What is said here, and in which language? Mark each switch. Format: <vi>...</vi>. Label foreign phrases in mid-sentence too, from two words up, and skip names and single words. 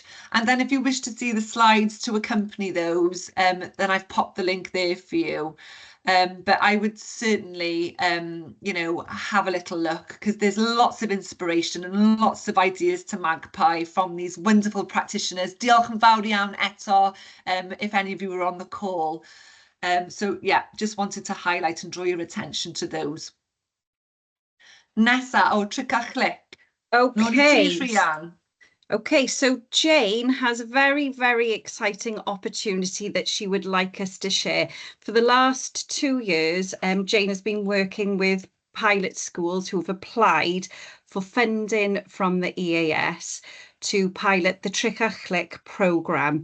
<en>And then if you wish to see the slides to accompany those, then I've popped the link there for you. But I would certainly, have a little look, because there's lots of inspiration and lots of ideas to Magpie from these wonderful practitioners.</en> <cy>Diolch yn fawr iawn eto,</cy> <en>if any of you were on the call. So yeah, just wanted to highlight and draw your attention to those.</en> <cy>Nessa o tric a chlic.</cy> <en>Okay. Okay, so Jane has a very, very exciting opportunity that she would like us to share. For the last 2 years, Jane has been working with pilot schools who've applied for funding from the EAS to pilot the Tric a Chlic programme.</en>